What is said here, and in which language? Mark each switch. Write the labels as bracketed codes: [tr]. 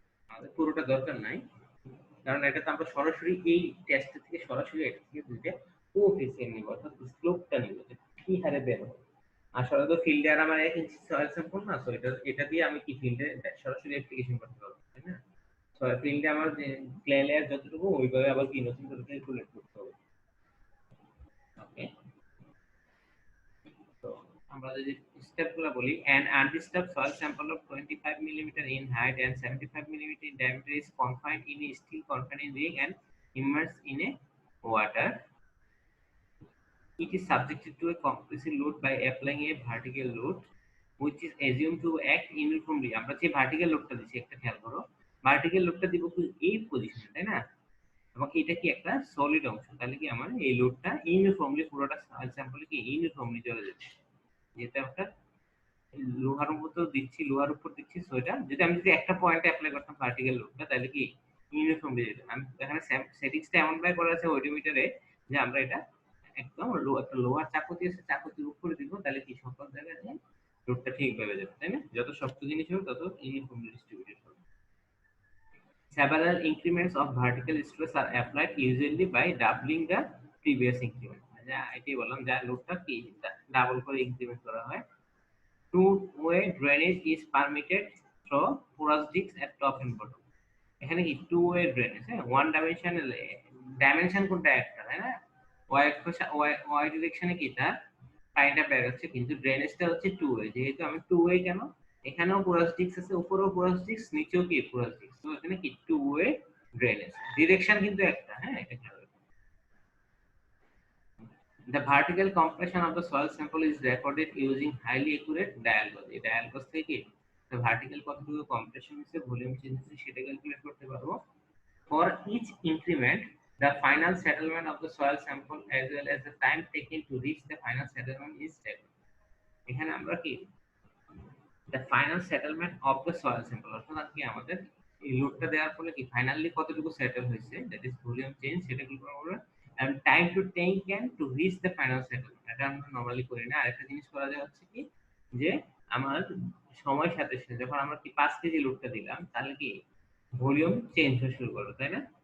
[bn] আমাদের পুরোটা দরকার নাই, কারণ এটা তো আমরা সরাসরি এই টেস্ট থেকে সরাসরি এটা থেকে দুইটা কোএফিসিয়েন্ট নিব, অর্থাৎ স্লোপটা নিব যে কি হারে বের হবে। আসলে তো ফিল্ডে আর আমার 1 ইঞ্চি সয়েল স্যাম্পল না, তো এটা দিয়ে আমি কি ফিল্ডে সরাসরি অ্যাপ্লিকেশন করতে পারবো, তাই না? সয়েল ফিল্ডে আমার যে ক্লে লেয়ার যতটুকু ওইভাবে আবার কি নতুন করে ক্যালকুলেট করতে হবে। ওকে, তো আমরা যদি স্টেপগুলো বলি, [en] an undisturbed soil sample of 25 millimeter in height and 75 millimeter in diameter is confined in a steel confining ring and immersed in a water. It is subjected to a compressive load by applying a vertical load which is assumed to act uniformly. [bn] আমরা যে vertical লোডটা দিচ্ছি একটা খেয়াল করো, vertical লোডটা দিব এই পজিশনে, তাই না? এবং এটা কি একটা সলিড অংশ, তাহলে কি আমার এই লোডটা ইউনিফর্মলি পুরোটা স্যাম্পলে কি ইউনিফর্মলি চলে যাবে, যেটা একটা লোহার উপর তো দিচ্ছি, লোহার উপর দিচ্ছি, সো এটা যদি আমি যদি একটা পয়েন্টে অ্যাপ্লাই করতাম ভার্টিক্যাল লোডটা, তাহলে কি ইউনিফর্মলি যেত। আমি এখানে সেটিংসটা এমন ভাবে করা আছে ওডোমিটারে যে আমরা এটা একদম একটা লোহার চাকু দিয়ে চাকুতির উপরে দিব, তাহলে কি সকল জায়গায় লোডটা ঠিকভাবে যাবে, তাই না? যত শক্ত জিনিস হবে তত ইউনিফর্মলি ডিস্ট্রিবিউটেড হবে। [en] Several increments of vertical stress are applied usually by doubling the previous increment. [bn] যা এটাই বললাম, যা লোডটা কি ডাবল করে ইনক্রিমেন্ট করা হয়। [en] Two-way drainage is permitted through porous discs at top and bottom. [bn] এখানে কি টু ওয়ে ড্রেনেজ, হ্যাঁ, ওয়ান ডাইমেনশনাল, ডাইমেনশন কোনটা একটা, তাই না? ওয়াই ডিরেকশনে কি তার পানিটা বের হচ্ছে, কিন্তু ড্রেনেজটা হচ্ছে টু ওয়ে। যেহেতু আমি টু ওয়ে কেন, এখানেও পোরাস ডিস্ক আছে, উপরেও পোরাস ডিস্ক, নিচেও কি পোরাস ডিস্ক, তো এখানে কি টু ওয়ে ড্রেনেজ, ডিরেকশন কিন্তু একটা, হ্যাঁ এটা খেয়াল রাখবেন। [en] The vertical compression of the soil sample is recorded using highly accurate dial gauge. [bn] এই dial gauge থেকে ভার্টিক্যাল কতটুকু কম্প্রেশন হচ্ছে, ভলিউম চেঞ্জ হচ্ছে সেটা ক্যালকুলেট করতে পারবো। [en] For each increment, the final settlement of the soil sample as well as the time taken to reach the final settlement is taken. [bn] এখানে আমরা কি [en] the final settlement of the soil sample, [bn] অর্থাৎ কি আমাদের এই লোডটা দেওয়ার ফলে কি ফাইনালি কতটুকু সেটেল হয়েছে, দ্যাট ইজ ভলিউম চেঞ্জ, সেটা কি করব, [en] and time to taken to reach the final settlement, [bn] এটা আমরা নরমালি করি না। আরেকটা জিনিস করা যায় হচ্ছে কি, যে আমার সময়ের সাথে সাথে যখন আমরা কি 5 কেজি লোডটা দিলাম, তাহলে কি ভলিউম চেঞ্জ হতে শুরু করবে, তাই না?